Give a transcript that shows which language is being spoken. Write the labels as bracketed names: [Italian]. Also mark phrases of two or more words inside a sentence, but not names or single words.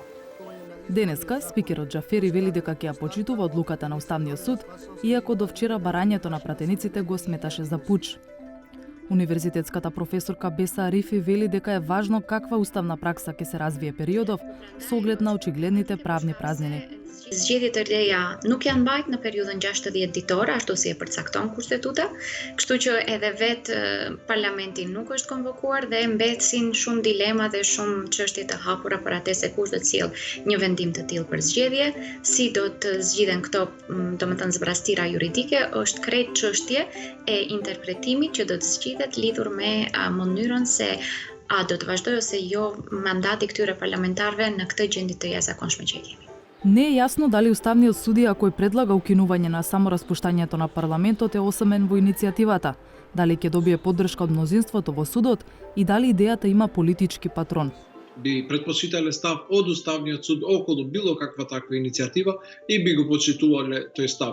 [Macedonian] Денеска спикерот Џафери вели дека ќе ја почитува одлуката на Уставниот суд, иако до вчера барањето на пратениците го сметаше за пуч. Универзитетската професорка Беса Арифи вели дека е важно каква уставна пракса ќе се развие периодов со оглед на очигледните правни празнини. [Albanian] Zgjedhjet e reja nuk janë mbajt në periudhën 60 ditore, ashtu si e përcakton kushtetuta, kështu që edhe vetë parlamenti nuk është konvokuar dhe mbetësin shumë dilema dhe shumë çështje të hapura për atë se kush do të sjellë një vendim të tillë për zgjedhje, si do të zgjidhen këto, domethënë zbrastira juridike, është krejt çështje e interpretimit që do të zgjidhet lidhur me mënyrën se a do të vazhdojë ose jo mandati këtyre parlamentarëve në këtë gjendje të jashtëzakonshme që kemi. [Macedonian] Не е јасно дали уставниот судија кој предлага укинување на самораспуштањето на парламентот е осамен во иницијативата, дали ќе добие поддршка од мнозинството во судот и дали идејата има политички патрон. Би предпочитале став од Уставниот суд околу било каква таква иницијатива и би го почитувале тој став.